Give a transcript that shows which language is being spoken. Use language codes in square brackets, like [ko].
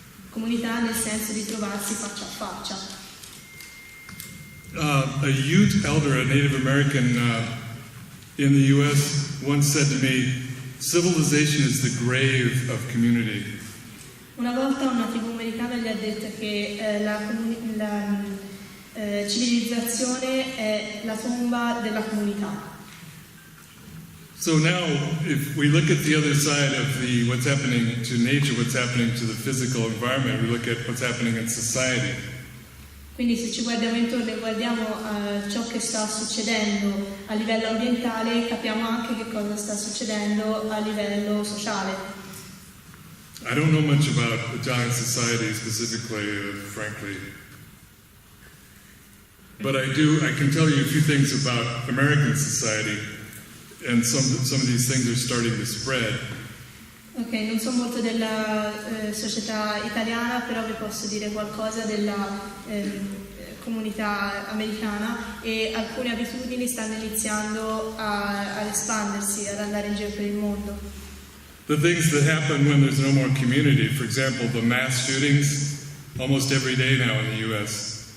[it] Comunità nel senso di trovarsi faccia a faccia. [en] A Ute elder, a Native American in the U.S., once said to me, "Civilization is the grave of community." [it] Una volta una tribù americana gli ha detto che la civilizzazione è la tomba della comunità. [en] So now, if we look at the other side of what's happening to nature, what's happening to the physical environment, we look at what's happening in society. [it] Quindi se ci guardiamo intorno e guardiamo ciò che sta succedendo a livello ambientale, capiamo anche che cosa sta succedendo a livello sociale. [en] I don't know much about Italian society specifically, frankly. But I can tell you a few things about American society, and some of these things are starting to spread. [it] Ok, non so molto della società italiana, però vi posso dire qualcosa della comunità americana e alcune abitudini stanno iniziando ad espandersi, ad andare in giro per il mondo. [en] The things that happen when there's no more community, for example, the mass shootings, almost every day now in the U.S.